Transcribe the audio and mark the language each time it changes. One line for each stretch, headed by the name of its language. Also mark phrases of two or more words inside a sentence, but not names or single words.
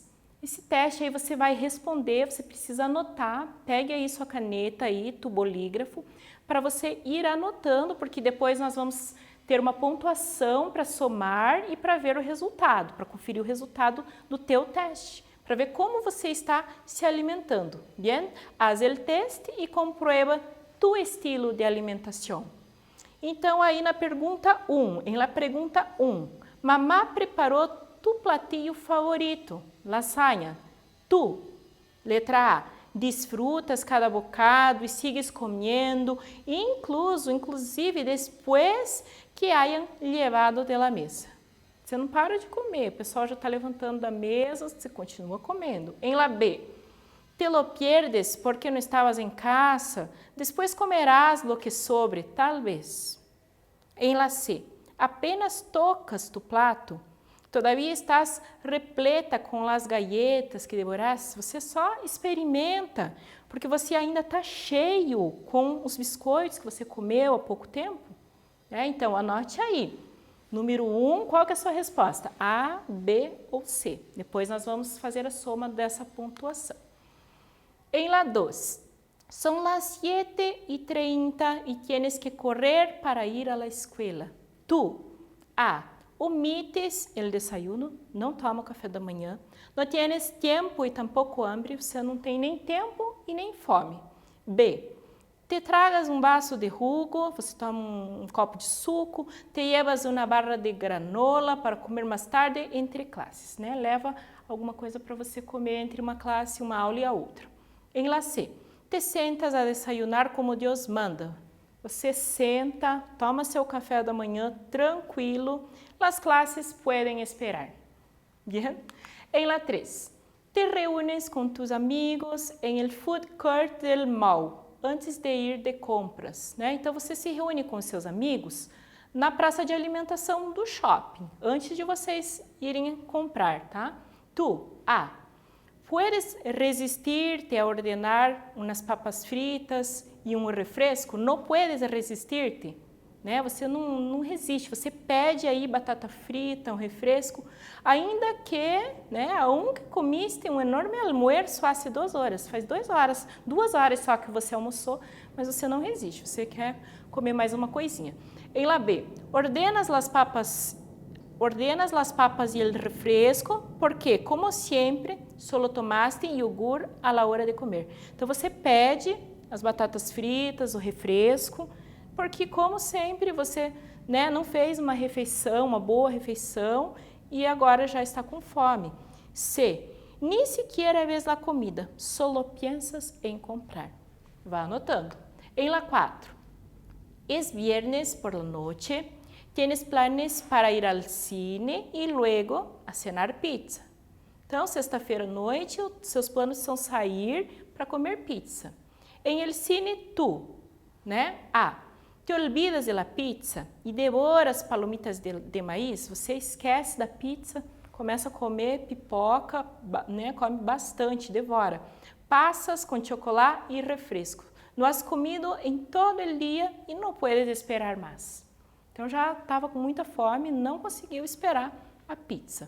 Portuguese: Esse teste aí você vai responder, você precisa anotar, pegue aí sua caneta aí,
Spanish: tu bolígrafo,
Portuguese: para você ir anotando, porque depois nós vamos ter uma pontuação para somar e para ver o resultado, para conferir o resultado do teu teste, para ver como você está se alimentando.
Spanish: Bien? Haz el
Portuguese: teste e
Spanish: comprueba tu estilo de alimentação.
Portuguese: Então aí na pergunta 1, mamá preparou
Spanish: tu platillo favorito,
Portuguese: lasanha. Tu, letra A, desfrutas cada bocado e sigues comendo, inclusive depois que hayan levado
Spanish: de la mesa.
Portuguese: Você não para de comer, o pessoal já está levantando da mesa, você continua comendo.
Spanish: Em la B, te lo pierdes
Portuguese: porque não estavas em casa, depois
Spanish: comerás lo que sobre, tal vez. Em la C, apenas tocas tu plato,
Portuguese: todavia estás repleta com as
Spanish: galletas que devoraste,
Portuguese: você só experimenta, porque você ainda está cheio com os biscoitos que você comeu há pouco tempo. Então, anote aí. Número 1, qual que é a sua resposta? A, B ou C? Depois nós vamos fazer a soma dessa pontuação.
Spanish: Em la 2, são las 7:30 e tienes que correr para ir a la escuela. Tu, A, omites el desayuno,
Portuguese: não toma o café da manhã, não tienes tempo e tampouco hambre, você não tem nem tempo e nem fome. B,
Spanish: te tragas
Portuguese: um
Spanish: vaso de jugo,
Portuguese: você toma um copo de suco,
Spanish: te llevas
Portuguese: uma barra de granola para comer mais tarde entre classes, né? Leva alguma coisa para você comer entre uma classe, uma aula e a outra.
Spanish: Em la C, te sentas a desayunar como
Portuguese: Deus manda. Você senta, toma seu café da manhã tranquilo, as classes podem esperar. Bien?
Spanish: Em la 3, te reúnes com tus amigos em el
English: food court
Spanish: del mall, antes de ir de compras,
Portuguese: né? Então você se reúne com seus amigos na praça de alimentação do shopping, antes de vocês irem comprar, tá?
Spanish: Tu, A, puedes resistir-te a ordenar umas papas fritas
Portuguese: e um refresco? Não puedes resistir-te, né? Você não resiste, você pede aí batata frita, um refresco, ainda que, né,
Spanish: aunque comiste
Portuguese: um enorme almoço há 2 horas, faz 2 horas só que você almoçou, mas você não resiste, você quer comer mais uma coisinha.
Spanish: Em la B, ordenas las papas e el refresco, porque, como sempre, solo tomaste yogur a la hora de comer.
Portuguese: Então, você pede as batatas fritas, o refresco, porque, como sempre, você, né, não fez uma refeição, uma boa refeição, e agora já está com fome.
Spanish: C, ni siquiera ves la comida, solo piensas em comprar.
Portuguese: Vá anotando.
Spanish: Em la 4, es viernes por la noche, tienes planes para ir al cine e luego a cenar pizza.
Portuguese: Então, sexta-feira à noite, seus planos são sair para comer pizza.
Spanish: Em el cine, tu, né? A, te olvidas de la pizza e devoras palomitas de maíz,
Portuguese: você esquece da pizza, começa a comer pipoca, né? Come bastante, devora. Passas com chocolate e refresco. Não
Spanish: has comido
Portuguese: em todo o dia e não puedes esperar mais. Então já estava com muita fome, não conseguiu esperar a pizza.